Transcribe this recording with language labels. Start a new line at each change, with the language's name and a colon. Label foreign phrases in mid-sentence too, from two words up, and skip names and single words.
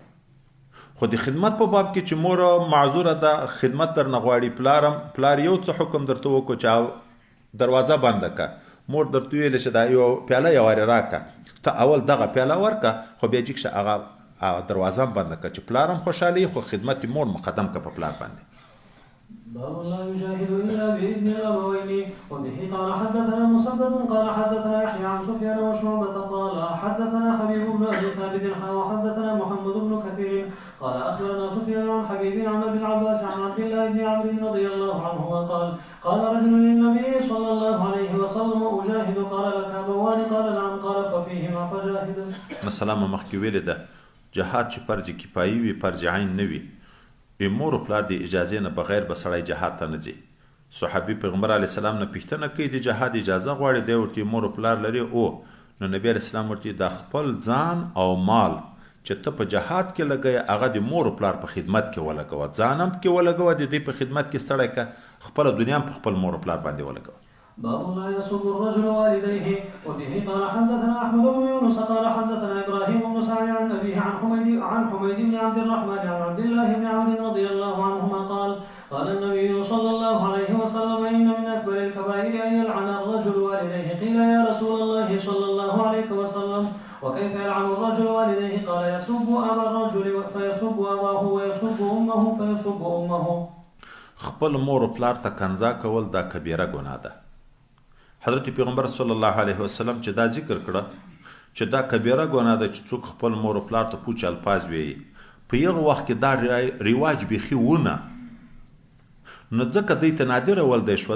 Pashto: خو د خدمت په باب کې چې مور معذوره ده، خدمت در نه غواړي، پلار یو څه حکم درته وکړو چې دروازه بنده که، مور درته ویل چې دا یو پیاله یو وارې راکه، ته اول دغه پیاله ورکه، خو بیا جګ شه هغه دروازه هم بنده که، چې پلار هم خوشحالي، خو خدمت مور مقدم که په پلار باندې.
Arabic: باب لا يجاهد إلا بإذن الأبوين. وبه قال حدثنا مسدد قال حدثنا يحيى عن سفيان وشعبة قال حدثنا حبيب بن أبي ثابت وحدثنا محمد بن كثير قال أخبرنا سفيان عن حبيب عن أبي العباس عن عبد الله بن عمرو رضي الله عنهما قال قال رجل للنبي صلى الله عليه وسلم أجاهد؟ قال لك أبوان؟ قال نعم. قال ففيهما فجاهد. مثلا
Pashto: مخکې ویلې ده جهاد چې فرض کفایي وي، فرض عین نه وي، مور او پلار د اجازې نه بغیر به سړی جهاد ته نه ځي. صحابي پیغمبر
Arabic: علیه السلام
Pashto: نه پوښتنه کوي د جهاد اجازه غواړي، دی ورته مور او پلار لري. او نو نبی
Arabic: علیه السلام
Pashto: ورته د خپل ځان او مال چې ته په جهاد کې لګوې، هغه د مور او پلار په خدمت کې ولګوه، ځان هم پکې ولګوه، د دوی په خدمت کې ستړی که، خپله دنیا هم په خپل مور او پلار باندې ولګوه.
Arabic: باب لا يسب الرجل والديه. وبه قال حدثنا احمد بن يونس قال حدثنا ابراهيم بن سعد عن ابيه عن حميد بن عبد الرحمن عن عبد الله بن عمرو رضي الله عنهما قال قال النبي صلى الله عليه وسلم ان من اكبر الكبائر ان يلعن الرجل والديه. قيل يا رسول الله صلى الله عليه وسلم وكيف يلعن الرجل والديه؟ قال يسب ابا الرجل فيسب اباه ويسب امه فيسب امه.
Pashto: خپل مور او پلار ته کنځا کول دا کبیره ګناه ده. حضرت پیغمبر
Arabic: صلی الله علیه وسلم
Pashto: چې دا ذکر کړه چې دا کبیره ګناه ده چې څوک خپل مور او پلار ته پوچ الفاظ وایي، په یغه وخت کې دا رواج بیخي ونه، نو ځکه دوی ته نادره ولدی شوه.